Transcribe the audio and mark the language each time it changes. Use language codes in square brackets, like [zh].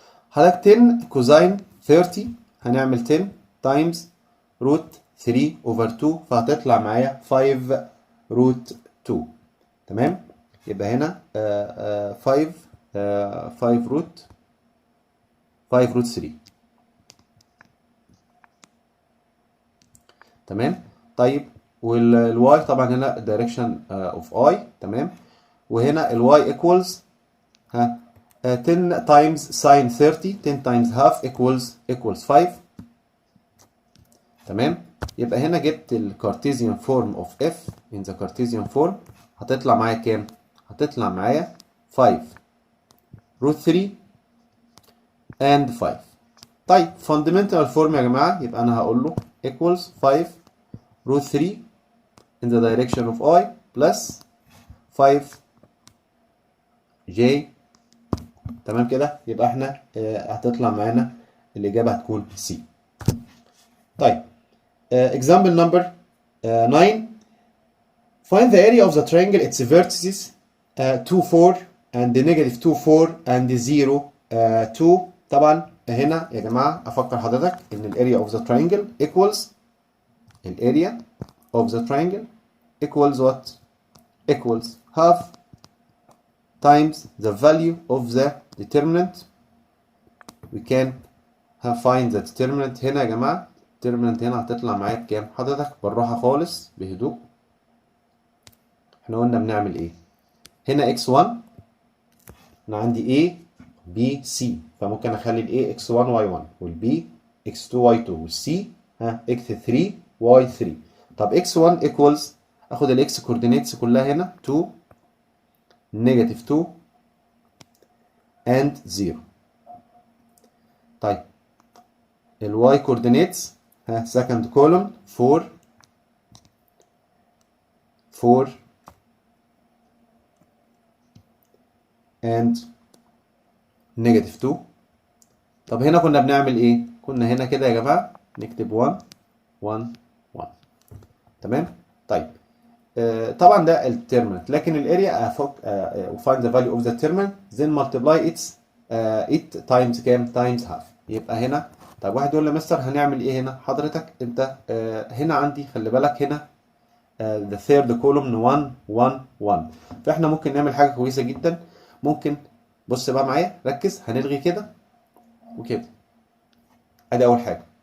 [ar] حضرتك 10 كوزين 30 هنعمل 10 تايمز روت 3 اوفر 2 فهتطلع معايا 5 روت 2 تمام. يبقى هنا 5 روت 3 تمام. طيب والواي طبعا هنا [en] direction of I [ar] تمام. [en] وهنا الواي equals 10 times sin 30 10 times half equals 5 تمام. [ar] يبقى هنا جبت الكارتيزيان فورم اوف اف [en] in the Cartesian form [ar] هتطلع معايا كام؟ هتطلع معايا 5 روت 3 and 5. [en] طيب fundamental form يا جماعة [ar] يبقى أنا هقول له [en] equals 5 root 3 in the direction of I plus 5 j تمام كده. [ar] يبقى احنا هتطلع معانا الإجابة هتكون C. [en] طيب example number 9. Find the area of the triangle its vertices 2 4 and negative 2 4 and 0 2. [ar] طبعا هنا يا جماعة أفكر حضرتك إن الاريا of the triangle equals الاريا [en] of the triangle equals what? Equals half times the value of the determinant. We can find the determinant [ar] هنا يا جماعة. determinant هنا هتطلع معايا بكام؟ حضرتك بالراحة خالص بهدوء. احنا قلنا بنعمل ايه؟ هنا x1 انا عندي a b c، فممكن اخلي ال a x1 y1 وال b x2 y2 وال c x3 y3. [en] طب x1 equals اخد ال x coordinates كلها هنا 2 negative 2 and 0. طيب ال y coordinates second column 4 4 and negative 2. [ar] طب هنا كنا بنعمل ايه؟ كنا هنا كده يا جماعة نكتب 1 1 1. تمام؟ طيب طبعا ده التيرمنت، لكن الاريا [en] find the value of the determinant then multiply it times كام؟ times half. [ar] يبقى هنا طب واحد يقول لي مستر هنعمل ايه هنا؟ حضرتك انت هنا عندي خلي بالك هنا [en] the third column 1 1 1. [ar] فاحنا ممكن نعمل حاجة كويسة جدا. ممكن بص بقى معايا ركز، هنلغي كده وكده. ادي اول حاجة.